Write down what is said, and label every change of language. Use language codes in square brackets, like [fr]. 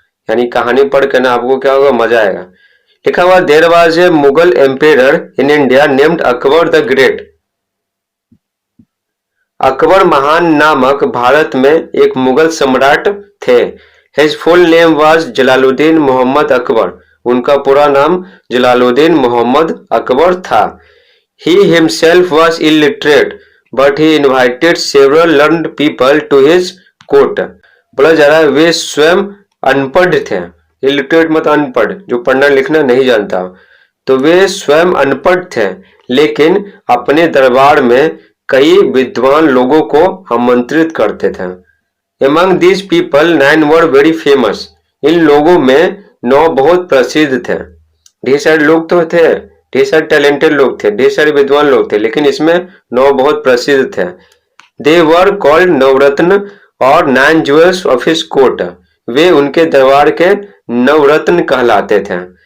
[hi] यानी कहानी पढ़ के ना आपको क्या होगा, मजा आएगा। लिखा हुआ, [en] There was a Mughal emperor in India named Akbar the great. [hi] Akbar महान नामक भारत में एक मुगल सम्राट थे। [en] His full name was Jalaluddin Mohammad Akbar. [hi] उनका पूरा नाम जलालुद्दीन मोहम्मद अकबर था। [en] He himself was illiterate, but he invited several learned people to his court. [hi] बोला जा रहा है वे स्वयं अनपढ़ थे। इलिटरेट मतलब अनपढ़, जो पढ़ना लिखना नहीं जानता। तो वे स्वयं अनपढ़ थे, लेकिन अपने दरबार में कई विद्वान लोगों को आमंत्रित करते थे। [en] Among these people, 9 were very famous. [hi] इन लोगों में 9 बहुत प्रसिद्ध थे। ढेर सारे लोग तो थे, ढेर सारे टैलेंटेड लोग थे, ढेर सारे विद्वान लोग थे, लेकिन इसमें 9 बहुत प्रसिद्ध थे। [en] They were called Navratna और 9 jewels of his court. [hi] वे उनके दरबार के नवरत्न कहलाते थे।